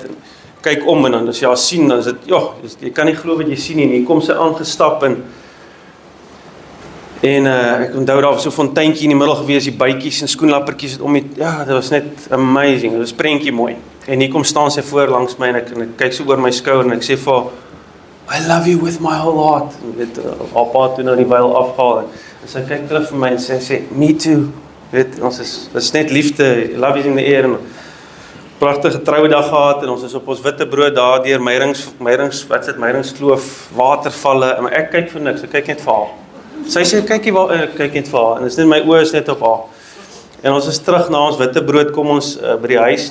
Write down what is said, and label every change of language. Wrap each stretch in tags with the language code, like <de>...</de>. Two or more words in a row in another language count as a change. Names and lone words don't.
<af>Kyk om en dan as jy haar sien dan is dit jy kan nie glo wat jy sien nie. Hier kom sy aangestap en ek onthou daar was so 'n fonteintjie in die middel gewees, die bytjies en skoenlappertjies het om die dit was net amazing. Dit was prentjie mooi. En hier kom staan sy voor langs my en ek kyk so oor my skouer en ek sê vir haar</af> <en>I love you with my whole heart.</en> <af>En weet, haar pa toe nou die byl afhaal. En sy kyk terug vir my en sê,</af> <en>me too.</en> <af>Weet, ons is net liefde,</af> <en>love is in the air.</en> <af>En pragtige trouedag gehad en ons is op ons witte brood daar deur Meyringskloof, watervalle. En ek kyk vir niks, ek kyk net vir haar. Sy sê, ek kyk net vir haar. En my oë is net op haar. En ons is terug na ons witte brood, kom ons by die huis.</af>